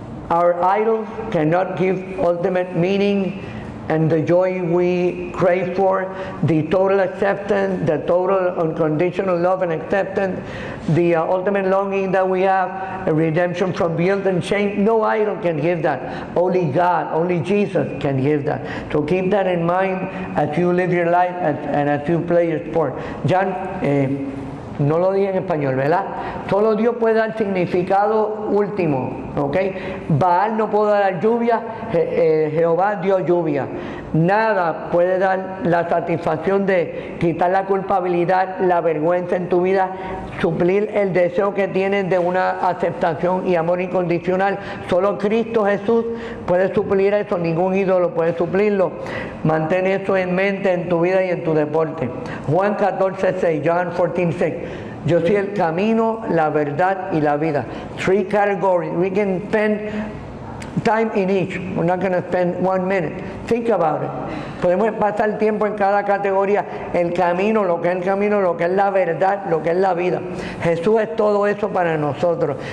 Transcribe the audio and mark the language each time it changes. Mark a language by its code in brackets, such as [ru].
[en] Our idols cannot give ultimate meaning and the joy we crave for, the total acceptance, the total unconditional love and acceptance, the ultimate longing that we have, a redemption from guilt and shame. No idol can give that. Only God, only Jesus can give that. So keep that in mind as you live your life and as you play your sport. [es] John, no lo dije en español, ¿verdad? Solo Dios puede dar significado último, ¿ok? Baal no puede dar lluvia, Jehová dio lluvia. Nada puede dar la satisfacción de quitar la culpabilidad, la vergüenza en tu vida, suplir el deseo que tienes de una aceptación y amor incondicional. Solo Cristo Jesús puede suplir eso, ningún ídolo puede suplirlo. Mantén eso en mente en tu vida y en tu deporte. Juan 14:6, John 14:6. Yo soy el camino, la verdad y la vida. [en] 3 categories. We can spend time in each. We're not going to spend 1 minute. Think about it. [es] Podemos pasar tiempo en cada categoría. El camino, lo que es el camino, lo que es la verdad, lo que es la vida. Jesús es todo eso para nosotros.